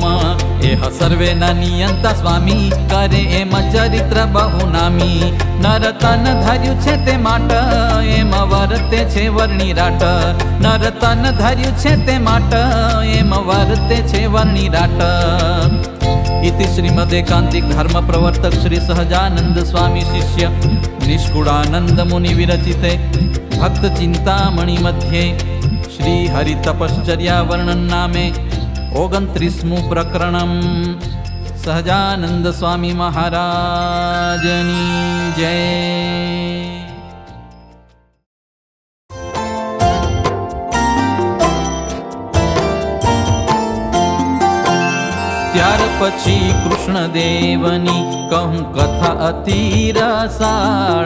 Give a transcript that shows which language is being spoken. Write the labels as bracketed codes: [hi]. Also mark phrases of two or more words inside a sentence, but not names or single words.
[gu] એહ સર્વેના નિયંતા સ્વામી, કરે એમ ચરિત્ર બહુ નામી. નર તન ધર્યું છે તે માટ, એમ વર્તે છે વર્ણી રાટ. નર તન ધર્યું છે તે માટ, એમ વર્તે છે વર્ણી રાટ. [sa] इति श्रीमदेकांतिक धर्म प्रवर्तक श्री सहजानंद स्वामी शिष्य निष्कुड़ानंद मुनि विरचिते भक्त चिंतामणि मध्ये श्री हरि तपश्चर्या वर्णन नामे 29 प्रकरणम [gu] સહજાનંદ સ્વામી મહારાજની જય. ત્યાર પછી કૃષ્ણદેવની કહું કથા અતિ રસાળ.